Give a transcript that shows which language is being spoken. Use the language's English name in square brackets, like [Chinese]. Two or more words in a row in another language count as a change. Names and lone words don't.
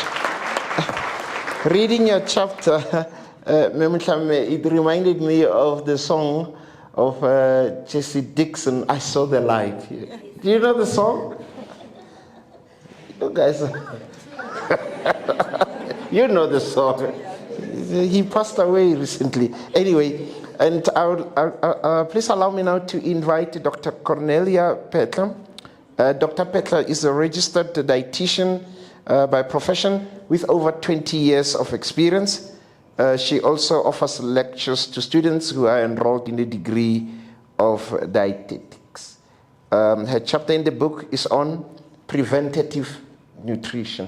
[English] Reading your chapter, it reminded me of the song of Jesse Dixon, I Saw the Light. Do you know the song? You guys, you know the song. He passed away recently. Anyway, and please allow me now to invite Dr. Cornelia Phetla. Dr. Phetla is a registered dietitian by profession with over 20 years of experience. She also offers lectures to students who are enrolled in the degree of dietetics. Her chapter in the book is on preventative nutrition.